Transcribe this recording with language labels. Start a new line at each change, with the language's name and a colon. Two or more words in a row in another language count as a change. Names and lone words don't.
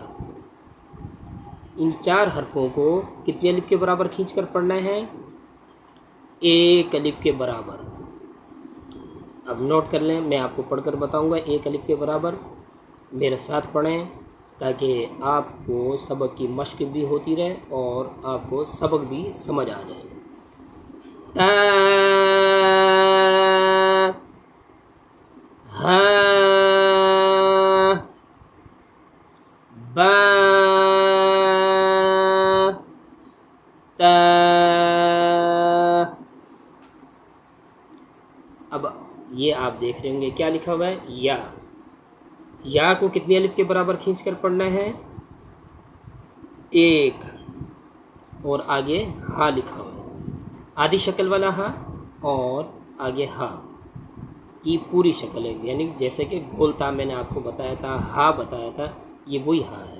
Urdu: ان 4 حرفوں کو کتنے الف کے برابر کھینچ کر پڑھنا ہے؟ 1 الف کے برابر۔ اب نوٹ کر لیں، میں آپ کو پڑھ کر بتاؤں گا 1 الف کے برابر، میرے ساتھ پڑھیں تاکہ آپ کو سبق کی مشق بھی ہوتی رہے اور آپ کو سبق بھی سمجھ آ جائے۔ تا، ہا، با، تا۔ اب یہ آپ دیکھ رہے ہوں گے کیا لکھا ہوا ہے؟ یا۔ یا کو کتنے الف کے برابر کھینچ کر پڑھنا ہے؟ 1۔ اور آگے ہا لکھا ہوا ہے، آدھی شکل والا ہا، اور آگے ہا کی پوری شکل ہے، یعنی جیسے کہ گول تا میں نے آپ کو بتایا تھا، ہا بتایا تھا، یہ وہی ہا ہے۔